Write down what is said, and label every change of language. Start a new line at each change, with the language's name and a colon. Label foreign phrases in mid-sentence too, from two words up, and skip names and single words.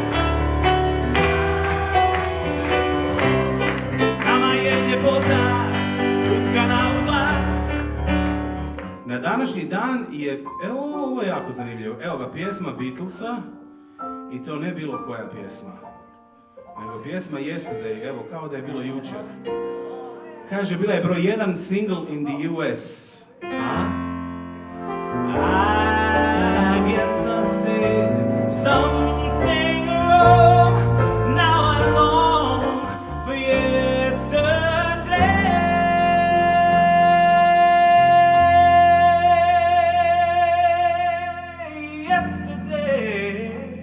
Croatian: Nama je ljepota utkana u dlan. Na današnji dan je, evo ovo je jako zanimljivo, evo ga pjesma Beatlesa i to ne bilo koja pjesma, nego pjesma Yesterday, evo kao da je bilo jučer. Kaže, bila je broj 1
English: single in the US.
Croatian: A?
English: I guess I said something wrong. Now I long for yesterday.